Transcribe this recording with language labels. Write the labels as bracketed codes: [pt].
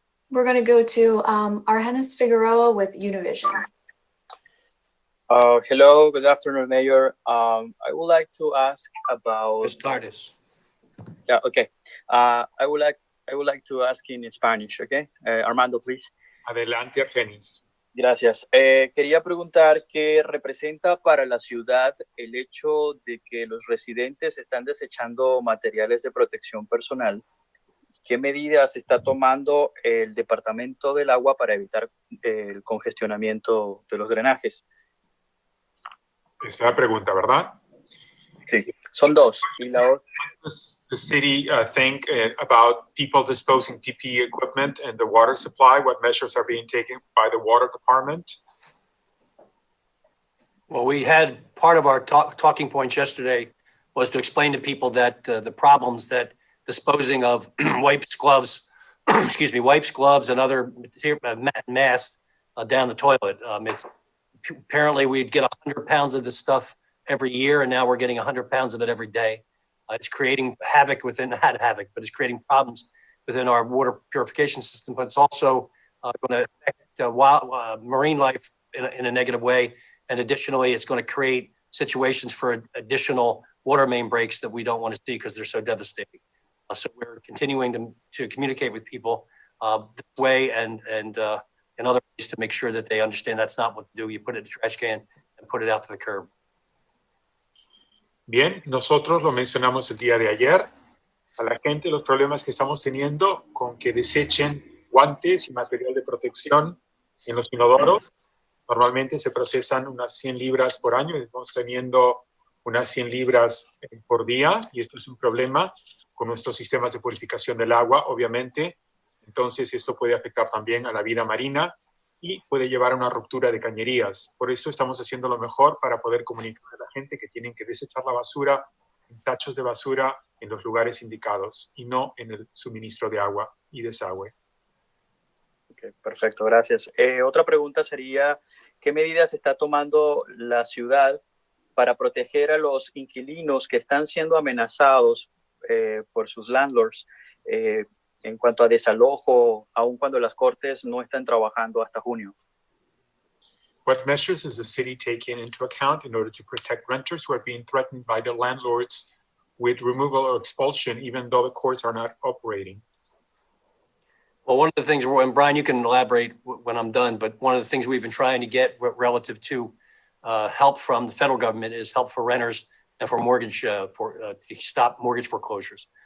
[en] We're going to go to Argenis Figueroa with Univision. Hello, good afternoon, Mayor. I would like to ask about. Starters. Yeah, okay. I would like to ask in Spanish, okay? Armando, please. [es] Adelante, Argenis. Gracias. Quería preguntar qué representa para la ciudad el hecho de que los residentes están desechando materiales de protección personal. ¿Qué medidas está tomando el Departamento del Agua para evitar el congestionamiento de los drenajes? Esta es la pregunta, ¿verdad? Sí, son dos. Y la otra. [en] Does the city think about people disposing PPE equipment and the water supply? What measures are being taken by the water department? Well, we had part of our talking points yesterday was to explain to people that the problems that disposing of wipes, gloves, wipes, gloves, and other masks down the toilet. It's apparently we'd get 100 pounds of this stuff every year, and now we're getting 100 pounds of it every day. It's creating havoc within, not havoc, but it's creating problems within our water purification system. But it's also going to affect marine life in a negative way. And additionally, it's going to create situations for additional water main breaks that we don't want to see because they're so devastating. So we're continuing to communicate with people this way and in other ways to make sure that they understand that's not what to do. You put it in the trash can and put it out to the curb. [es] Bien, nosotros lo mencionamos el día de ayer. A la gente los problemas que estamos teniendo con que desechen guantes y material de protección en los inodoros. Normalmente se procesan unas 100 libras por año y estamos teniendo unas 100 libras por día y esto es un problema con nuestros sistemas de purificación del agua, obviamente. Entonces esto puede afectar también a la vida marina y puede llevar a una ruptura de cañerías. Por eso estamos haciendo lo mejor para poder comunicar a la gente que tienen que desechar la basura en tachos de basura en los lugares indicados y no en el suministro de agua y desagüe. Okay, perfecto, gracias. Otra pregunta sería, ¿qué medidas está tomando la ciudad para proteger a los inquilinos que están siendo amenazados por sus landlords en cuanto a desalojo, aun cuando las cortes no están trabajando hasta junio? [en] What measures is the city taking into account in order to protect renters who are being threatened by their landlords with removal or expulsion, even though the courts are not operating? Well, one of the things, and Brian, you can elaborate when I'm done, but one of the things we've been trying to get relative to help from the federal government is help for renters and for mortgage, to stop mortgage foreclosures.